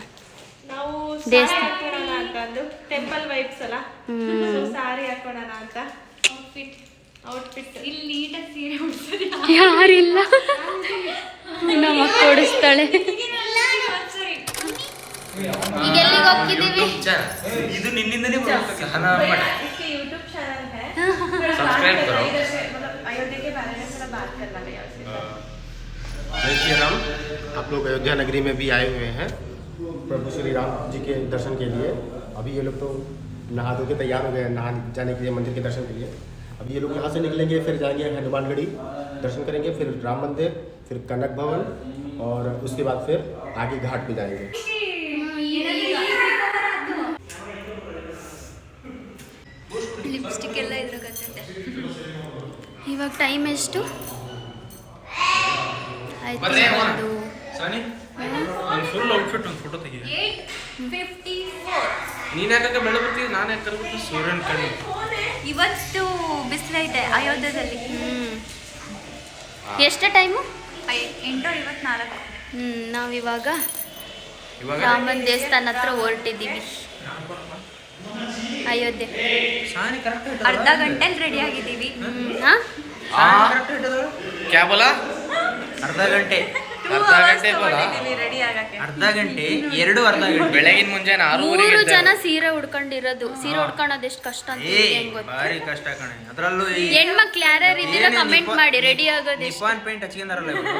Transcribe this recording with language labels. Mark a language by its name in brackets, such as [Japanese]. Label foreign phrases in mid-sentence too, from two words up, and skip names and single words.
[Kannada] ನಾವು ಸಾರಿ ಹಾಕೋಣ ಅಂತ ಅಂದು, [English] temple vibes [Kannada] ಅಲ್ಲ, ಸಾರಿ ಹಾಕೋಣ ಅಂತ. ಔಟ್ಫಿಟ್ ಇಲ್ಲಿ ನೀಟಾಗಿ ಸೀರೆ ಉಡ್ಸೋದು ಯಾರಿಲ್ಲ, ನಮ್ಮ ಕೊಡಿಸ್ತಾಳೆ. ಈಗ ಎಲ್ಲಿಗೆ ಹೋಗ್ತಿದ್ದೀವಿ? ಇದು ನಿನ್ನಿಂದನೇ [Hindi] यूट्यूब चैनल है, सब्सक्राइब करो. अयोध्या के बारे में थोड़ा बात करना है यार. जय श्री राम. आप लोग अयोध्या नगरी में भी आए हुए हैं प्रभु श्री राम जी के दर्शन के लिए. अभी ये लोग तो नहा धो के तैयार हो गए हैं नहा जाने के लिए, मंदिर के दर्शन के लिए. अभी ये लोग यहाँ से निकलेंगे, फिर जाएंगे हनुमानगढ़ी दर्शन करेंगे, फिर राम मंदिर, फिर कनक भवन, और उसके बाद फिर आगे घाट पे जाएंगे. [Kannada] ಲಿಪ್ಸ್ಟಿಕ್ ಎಲ್ಲ ಇದ್ರಾಗತ್ತೆ. ಇವಾಗ ಟೈಮ್ ಎಷ್ಟು ಆಯ್ತು? [English] full outfit [Kannada] ಒಂದು ಫೋಟೋ ತೆಗಿ. 8:54. ನೀನ್ ಯಾಕೆ ಬೆಳೆ ಬರ್ತೀವಿ, ನಾನು ಯಾಕೆ ಕರ್ಬಿಟ್ಟು ಸೂರ್ಯನ ಕಣ್ಣು. ಇವತ್ತು ಬಿಸಿಲೈತೆ ಅಯೋಧ್ಯದಲ್ಲಿ. ಎಷ್ಟು ಟೈಮು? 8:54. ನಾವಿವಾಗ ರಾಮನ ದೇವಸ್ಥಾನ ಹತ್ರ ಹೊರಟಿದ್ದೀವಿ. ಅಯೋಧ್ಯೆ ಅರ್ಧ ಗಂಟೆಲಿ ರೆಡಿ ಆಗಿದ್ದೀವಿ. [Hindi] क्या बोला? [Kannada] ಅರ್ಧ ಗಂಟೆ ಬೋಲಾ? ರೆಡಿ ಆಗಕ್ಕೆ ಅರ್ಧ ಗಂಟೆ ಅರ್ಧ ಗಂಟೆ. ಬೆಳಗಿನ ಮುಂಜಾನೆ 6:00 3 ಜನ ಸೀರೆ ಉಡ್ಕೊಂಡಿರೋದು. ಸೀರೆ ಉಡ್ಕೊಳ್ಳೋದು ಎಷ್ಟು ಕಷ್ಟ ಅಂತ ಹೆಂಗ್ ಗೊತ್ತಾ? ಭಾರಿ ಕಷ್ಟ ಕಣೆ. ಅದರಲ್ಲೂ ಹೆಣ್ಮಕ್ಳು ಯಾರ್ಯಾರು ಇದ್ದೀರಾ ಕಮೆಂಟ್ ಮಾಡಿ. ರೆಡಿ ಆಗೋದು ನಿಪಾನ್ ಪೇಂಟ್ ಹಚ್ಕೊಂಡಾರಲ್ಲ